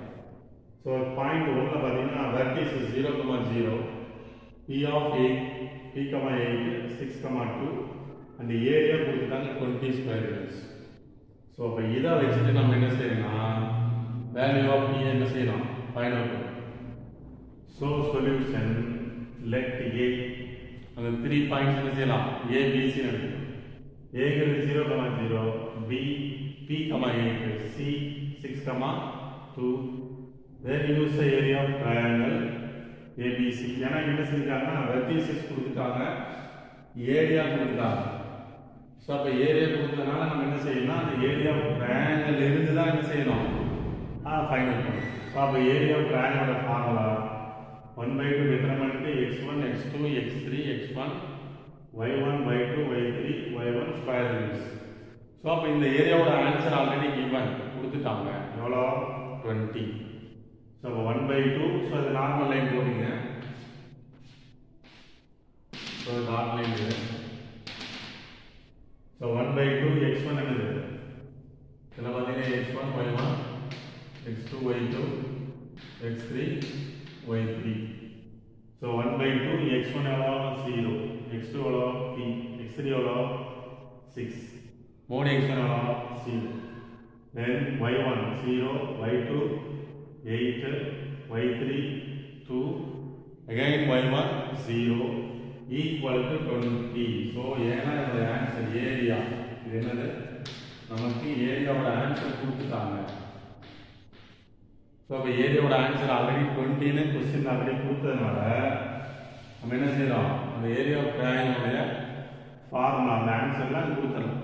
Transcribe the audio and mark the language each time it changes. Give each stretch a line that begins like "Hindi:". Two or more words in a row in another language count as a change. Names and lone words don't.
English: so point 1
Tamil: பார்த்தீங்கன்னா
English: vertices 0,0 p of 8 p,8 6,2
Tamil: அந்த ஏரியா கொடுத்துட்டாங்க 20
English: square meters.
Tamil: ஸோ அப்போ இதை வச்சுட்டு நம்ம என்ன செய்யணும்னா
English: value of p
Tamil: என்ன செய்யணும்,
English: find out
Tamil: பண்ணணும்.
English: so solution let A
Tamil: அந்த 3 பாயிண்ட்ஸ் என்ன செய்யலாம், ஏபிசி எடுக்கணும். ஏங்கிறது 0,0,
English: பி p,8, c 6,2. then use the area of triangle ABC.
Tamil: ஏன்னா என்ன செஞ்சாங்கன்னா வெர்டிசஸ் கொடுத்துட்டாங்க, ஏரியா கொடுத்துட்டாங்க. ஸோ அப்போ ஏரியா கொடுத்ததுனால நம்ம என்ன செய்யணும், அந்த
English: area of triangle
Tamil: இருந்து தான் என்ன செய்யணும்,
English: find out
Tamil: பண்ணணும்.
English: ஸோ அப்போ area of triangle's formula 1/2 determinant x1 x2 x3 x1 y1 y2 y3 y1 square roots.
Tamil: ஸோ அப்போ இந்த
English: area's answer already given
Tamil: கொடுத்துட்டாங்க, எவ்வளோ 20. ஸோ அப்போ 1/2. ஸோ அது
English: normal line
Tamil: போடுங்க.
English: so dot line இது.
Tamil: ஸோ 1/2 x1 என்னது, இதில் பார்த்தீங்கன்னா x1 y1 x2 y2 x3 y3. ஸோ 1/2 x1 எவ்வளோ 0, x2 எவ்வளோ p, x3 எவ்வளோ 6, மோடி x1 எவ்வளோ 0.
English: தென் y1 0, y2 8, y3 2, again y1 0 equal to 20.
Tamil: ஸோ ஏன்னா இந்த
English: answer area
Tamil: இது என்னது, நமக்கு
English: area's answer
Tamil: கொடுத்துட்டாங்க. ஸோ அப்போ
English: area's answer already
Tamil: 20ன்னு
English: question already
Tamil: கொடுத்ததுனால நம்ம என்ன செய்யறோம், அந்த
English: area of triangle's formula
Tamil: அந்த ஆன்சர்லாம் கொடுத்துடலாம்.